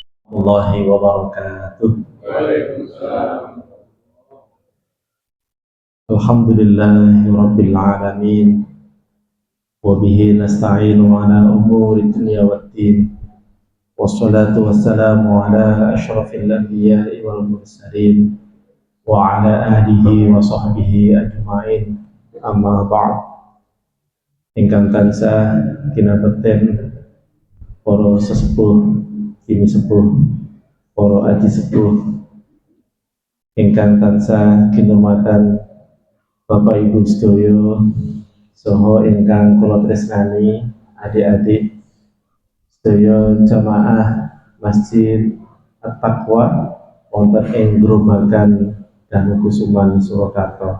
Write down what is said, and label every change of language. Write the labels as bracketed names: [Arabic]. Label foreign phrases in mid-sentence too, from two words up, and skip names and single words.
[Arabic] ورحمة الله وبركاته. الحمد لله رب العالمين. وبه نستعين على أمور الدنيا والدين. والصلاة والسلام على أشرف الأنبياء والمرسلين وعلى آله وصحبه أجمعين. أما بعد. [Javanese] Ingkang tansah kinabekten para sesepuh, kini sepuh, para aji sepuh ingkang tansah kinurmatan Bapak Ibu sedaya saha ingkang kula tresnani adik-adik sedaya jamaah Masjid At-Taqwa wonten ing Grobagan Danukusuman Surakarta.